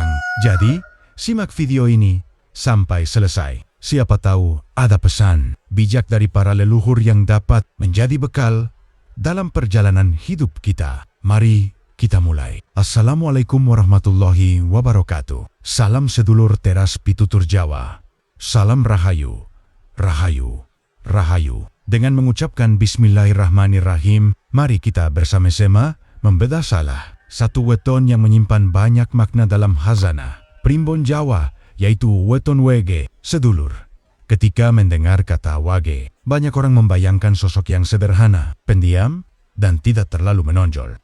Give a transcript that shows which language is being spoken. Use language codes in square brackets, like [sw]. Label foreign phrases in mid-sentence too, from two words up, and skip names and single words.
[id] Jadi, simak video ini sampai selesai. Siapa tahu ada pesan bijak dari para leluhur yang dapat menjadi bekal dalam perjalanan hidup kita. Mari kita mulai. [ar] Assalamualaikum warahmatullahi wabarakatuh. [jv] Salam sedulur teras pitutur Jawa. Salam rahayu, rahayu, rahayu. [id] Dengan mengucapkan Bismillahirrahmanirrahim, mari kita bersama-sama membedah salah satu weton yang menyimpan banyak makna dalam khazanah Primbon Jawa, yaitu weton Wage. Sedulur, ketika mendengar kata Wage, banyak orang membayangkan sosok yang sederhana, pendiam, dan tidak terlalu menonjol.